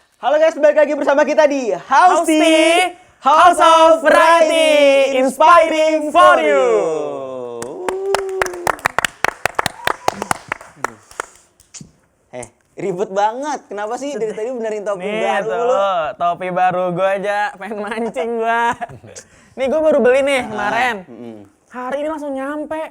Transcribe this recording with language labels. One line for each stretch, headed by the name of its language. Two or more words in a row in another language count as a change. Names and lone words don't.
Indonesian: Halo guys, balik lagi bersama kita di Hausti,
English: House of Variety, inspiring for you.
Indonesian: Ribet banget. Kenapa sih dari tadi benerin topi Nih baru tuh, lu? topi baru gue aja pengen mancing gue. Nih gue baru beli nih kemarin. Hari ini langsung nyampe.